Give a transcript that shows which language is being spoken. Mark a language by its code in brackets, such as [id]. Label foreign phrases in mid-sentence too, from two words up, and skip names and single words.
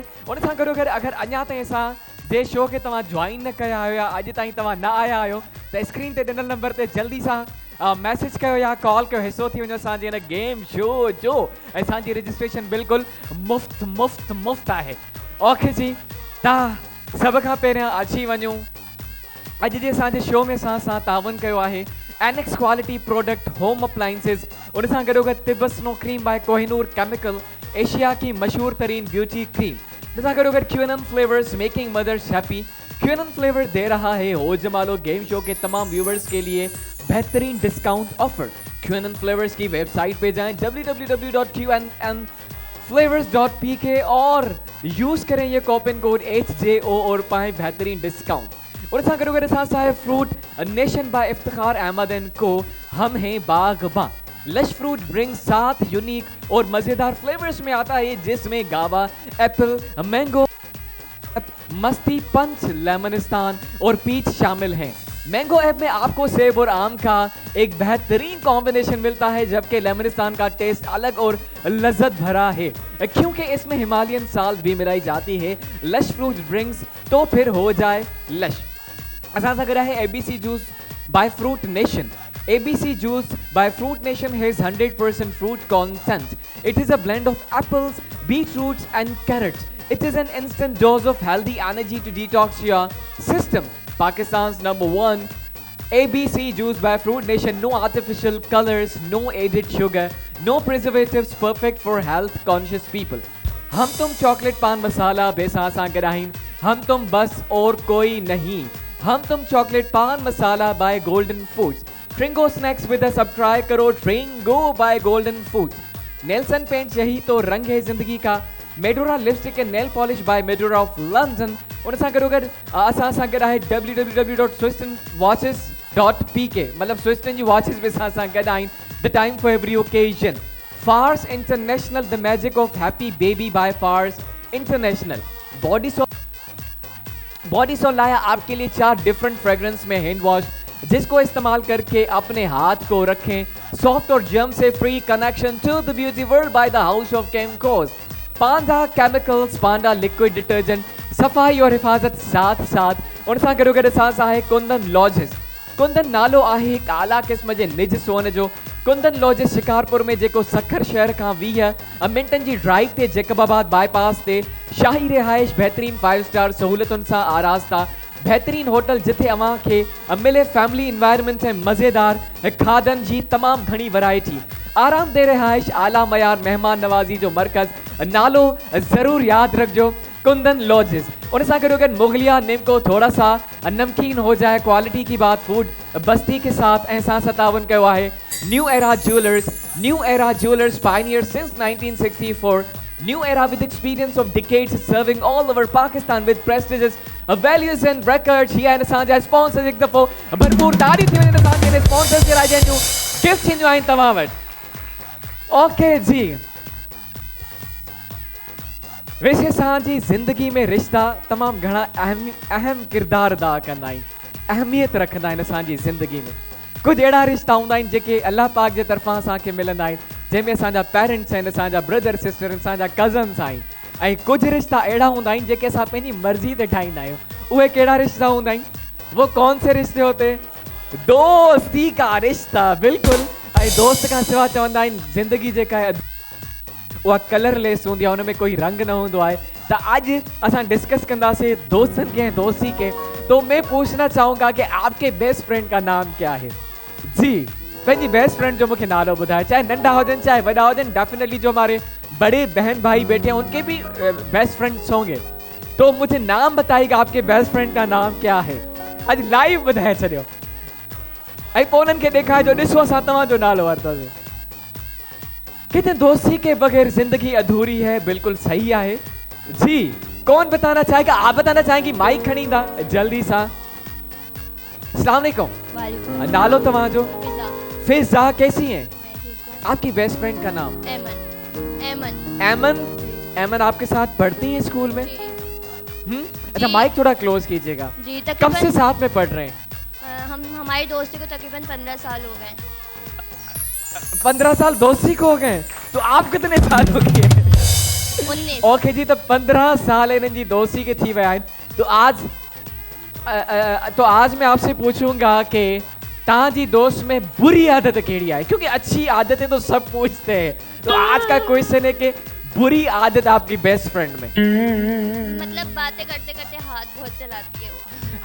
[sd] उन सां गॾो गॾु अगरि अञा ताईं असां जे शो खे तव्हां जॉइन न कया आहियो या अॼु ताईं तव्हां न आया आहियो त स्क्रीन ते ॾिनल नंबर ते जल्दी सां मैसेज कयो या कॉल कयो, हिसो थी वञो असांजे हिन [en] game show [sd] जो। ऐं असांजी रजिस्ट्रेशन बिल्कुलु मुफ़्त आहे। ओके जी, तव्हां सभ खां पहिरियां अची वञूं। अॼु जे असांजे शो में असां तावन कयो आहे एनेक्स [en] quality product home appliances, [sd] उन सां गॾो गॾु तिब्बत स्नो क्रीम बाय कोहिनूर केमिकल, [ur] ایشیا کی مشہور ترین بیوٹی کریم. [sd] उन सां गॾो गॾु क्यूएनएन फ्लेवर्स [en] making mothers happy. [ur] کیو این این فلیور دے رہا ہے ہو جمالو گیم شو کے تمام ویوورز کے لیے بہترین [en] discount offer. [ur] کیو این این فلیورز کی ویب سائٹ پہ جائیں www.qnnflavors.pk اور یوز کریں یہ [en] coupon code [ur] HJO اور پائیں بہترین ڈسکاؤنٹ. اور ساتھ [sd] गॾो गॾु असां सां फ्रूट नेशन बाय इफ्तिखार अहमद एंड को, [ur] ہم ہیں باغباں. لش فروٹ ڈرنک 7 یونیک اور مزیدار فلیورز میں آتا ہے جس میں گاوا، ایپل، مینگو، مستی، پنچ، لیمنستان اور پیچ شامل ہیں. مینگو ایپ میں آپ کو سیب اور آم کا ایک بہترین کمبینیشن ملتا ہے، جبکہ لیمنستان کا ٹیسٹ الگ اور لذت بھرا ہے کیونکہ اس میں [en] Himalayan salt [ur] بھی ملائی جاتی ہے. لش فروٹ ڈرنکس تو پھر ہو جائے لش. [sd] असां सां गॾु आहे ABC जूस बाय फ्रूट नेशन। [en] ABC juice by Fruit Nation has 100% fruit content. It is a blend of apples, beetroots and carrots. It is an instant dose of healthy energy to detox your system. Pakistan's #1 ABC juice by Fruit Nation. No artificial colors, no added sugar, no preservatives. Perfect for health conscious people. [ur] ہم تم چاکلیٹ پان مسالہ [sd] बेसा सां गॾाहिन, [ur] ہم تم بس اور کوئی نہیں. ہم تم چاکلیٹ پان مسالہ بائے گولڈن فوڈز. [en] Tringo snacks with a sub [ur] ٹرائی کرو ٹرنگو بائے گولڈن فوڈز. نیلسن پینٹ یہی تو رنگ ہے زندگی کا. [en] Medora lipstick and nail polish by Medora of London. [sd] उन सां गॾो गॾु असां सां गॾु आहे www.swistonwatches.pk, मतलब स्विस्टन जी वॉचिस बि असां सां गॾु आहिनि। [en] The time for every occasion. Fars International the magic of happy baby by Fars International. [ur] باڈی سول لایا آپ کے لیے 4 [en] different fragrance [ur] میں [en] hand wash, [ur] جس کو استعمال کر کے اپنے ہاتھ کو رکھیں سافٹ اور جرم سے فری. [en] Connection to the beauty world by the House of Chemcos. Panda Chemicals, Panda liquid detergent, [ur] صفائی اور حفاظت ساتھ ساتھ. [sd] उन सां गॾो गॾु असां सां आहे कुंदन लॉजिस। कुंदन नालो आहे हिकु आला क़िस्म जे निज सोन जो। कुंदन लॉजिस शिकारपुर में जेको सखर शहर खां 20 मिंटनि जी ड्राइव ते जैकबाबाद बाईपास ते शाही रिहाइश, बेहतरीन 5 स्टार सहूलियतुनि सां आरास्ता, बेहतरीन होटल जिथे अवां खे मिले [en] family environment [sd] ऐं मज़ेदार खाधनि जी तमामु घणी वैरायटी। आरामदेह रिहाइश, आला मयार मेहमान नवाज़ी जो मरकज़। नालो ज़रूर यादि रखिजो, कुंदन लॉजिस। उन सां गॾो गॾु [ur] مغلیہ نمکو تھوڑا سا نمکین ہو جائے، کوالٹی کی بات فوڈ بستی کے ساتھ. [sd] ऐं सां तावन कयो आहे न्यू एरा ज्वेलर्स। न्यू एरा ज्वेलर्स [en] pioneer since 1964. New era with experience of decades serving all over Pakistan with prestigious values and records. He and Sanjay sponsors [sd] एक दफ़ो भरपूर ताड़ी थी वञे असांजे स्पॉन्सर्स जे लाइ जंहिंजूं गिफ्ट थींदियूं आहिनि तव्हां वटि। ओके जी, वैसे असांजी ज़िंदगी में रिश्ता तमामु घणा अहम किरदार अदा कंदा आहिनि, अहमियत रखंदा आहिनि असांजी ज़िंदगी में। कुछ अहिड़ा रिश्ता हूंदा आहिनि जेके अल्लाह पाक जे तरफ़ां असांखे मिलंदा आहिनि, जंहिंमें असांजा पेरेंट्स आहिनि, असांजा ब्रदर सिस्टर, असांजा कज़न्स आहिनि, ऐं कुझु रिश्ता अहिड़ा हूंदा आहिनि जेके असां पंहिंजी मर्ज़ी ते ठाहींदा आहियूं। उहे कहिड़ा रिश्ता हूंदा आहिनि? [ur] وہ کون سے رشتے ہوتے؟ دوستی کا رشتہ, [sd] बिल्कुलु। ऐं दोस्त खां सवाइ चवंदा आहिनि ज़िंदगी जेका आहे उहा कलरलेस हूंदी आहे, हुन में कोई रंग न हूंदो आहे। [ur] تو آج [sd] असां डिस्कस कंदासीं दोस्तन के, दोस्ती के। [ur] تو میں پوچھنا چاہوں گا کہ آپ کے بیسٹ فرینڈ کا نام کیا ہے? [sd] जी, पंहिंजी [en] best friend [sd] जो मुझे नालो ॿुधाए, चाहे नंढा हुजन चाहे वॾा हुजन। [ur] ڈیفینیٹلی جو ہمارے بڑے بہن بھائی بیٹھے ہیں ان کے بھی بیسٹ فرینڈز ہوں گے، تو مجھے نام بتائیے گا آپ کے بیسٹ فرینڈ کا نام کیا ہے? [sd] आज लाइव ॿुधाए छॾियो ऐं पोइ उन्हनि खे ॾेखारिजो, ॾिसो असां तव्हांजो नालो वरितोसीं। [ur] کہتے ہیں دوستی کے بغیر زندگی ادھوری ہے، بالکل صحیح ہے جی. کون بتانا چاہے گا؟ آپ بتانا چاہیں گی? [sd] माइक खणी दा जल्दी सा। [ar] السلام علیکم. [sd] नालो तव्हांजो? [ur] فضا۔ کیسی ہیں? آپ کی بیسٹ فرینڈ کا نام? एमन। ایمن آپ کے ساتھ پڑھتی ہیں اسکول میں؟ اچھا، مائیک تھوڑا کلوز کیجیے گا. जी, کب سے ساتھ میں پڑھ رہے ہیں? ہماری دوستی کو تقریباً 15 سال ہو گئے. 15 سال دوستی کو ہو گئے، تو آپ کتنے سال ہو گئے? 19। [sd] ओके जी, तो 15 साल इन्हनि जी दोस्ती के थी विया आहिनि। [ur] تو آج میں آپ سے پوچھوں گا کہ تاجی دوست میں بری عادت کیڑی ہے، کیونکہ اچھی عادتیں تو سب پوچھتے ہیں. تو آج کا کوئسچن ہے کہ بری عادت آپ کی بیسٹ فرینڈ میں. مطلب باتیں کرتے کرتے ہاتھ بہت چلاتی ہے وہ.